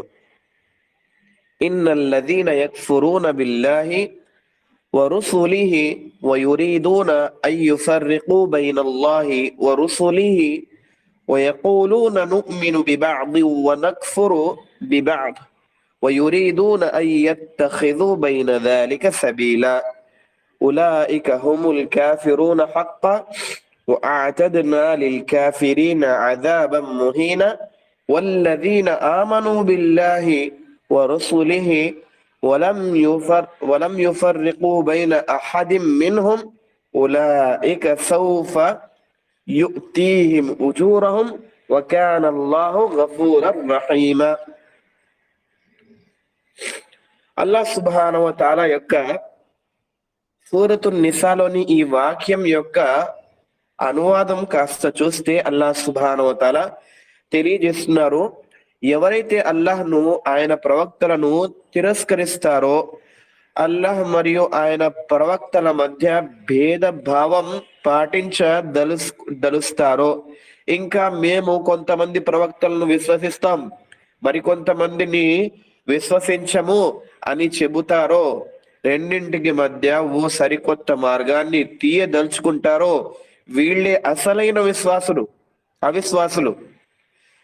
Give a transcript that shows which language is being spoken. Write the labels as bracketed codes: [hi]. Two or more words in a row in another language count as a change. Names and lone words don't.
[ar] إن الذين يكفرون بالله ورسله ويريدون أن يفرقوا بين الله ورسله ويقولون نؤمن ببعض ونكفر ببعض ويريدون أن يتخذوا بين ذلك సబీలా أولئك هم الكافرون حقا وأعتدنا للكافرين عذابا مهينا والذين آمنوا بالله ورسله ولم يفرقوا بين أحد منهم أولئك سوف يؤتيهم أجورهم وكان الله غفورا رحيما. الله سبحانه وتعالى يقول [te] సూరతున్ నిసాలోని ఈ వాక్యం యొక్క అనువాదం కాస్త చూస్తే [ar] الله سبحانه وتعالى [te] తెలియజేస్తున్నారు, ఎవరైతే అల్లాహ్ను ఆయన ప్రవక్తలను తిరస్కరిస్తారో, అల్లాహ్ మరియు ఆయన ప్రవక్తల మధ్య భేదభావం పాటించదలుస్తారో, ఇంకా మేము కొంతమంది ప్రవక్తలను విశ్వసిస్తాం మరికొంతమందిని విశ్వసించము అని చెబుతారో, రెండింటికి మధ్య ఓ సరికొత్త మార్గాన్ని తీయదలుచుకుంటారో వీళ్ళే అసలైన అవిశ్వాసులు.